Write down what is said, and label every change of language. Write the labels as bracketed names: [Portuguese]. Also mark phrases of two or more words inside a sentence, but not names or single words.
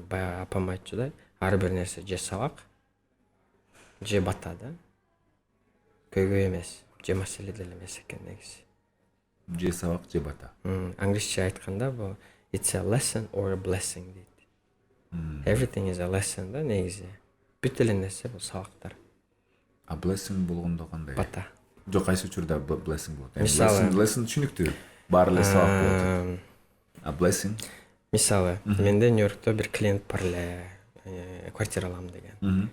[Kyrgyz] Баягы апам айтчу да, ар бир нерсе же сабак же бата да, көйгөй эмес, же маселе деле эмес экен негизи. Же сабак же бата. Англисче айтканда бул [English] it's a lesson or a blessing [Kyrgyz] дейт. [English] Everything is a lesson [Kyrgyz] да негизи. Бүт эле нерсе бул сабактар. А blessing болгондо кандай? Бата. Жок, кайсы учурда blessing болот? Мисалы- Lesson түшүнүктүү. Баары эле сабак болот. А blessing? Мисалы, менде Нью-Йоркто бир клиент бар эле, квартира алам деген.